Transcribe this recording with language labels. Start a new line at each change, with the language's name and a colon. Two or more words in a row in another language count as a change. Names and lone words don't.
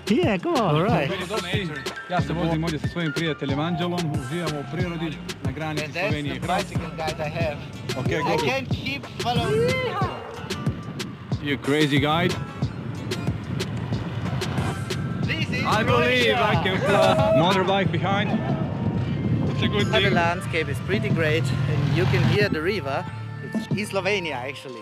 English: Yeah, come on. All right.
Croatian: Ja se vozim ovdje sa svojim prijateljem Anđelom, uživamo u prirodi na granici
English: And that's
Croatian: Slovenije
English: the
Croatian: i Hrvatske.
English: bicycle guide I have. Okay, I go. can't keep following. You crazy guide. This is I believe I can fly. Motorbike behind. It's a good The thing. landscape is pretty great and you can hear the river. It's in Slovenia actually.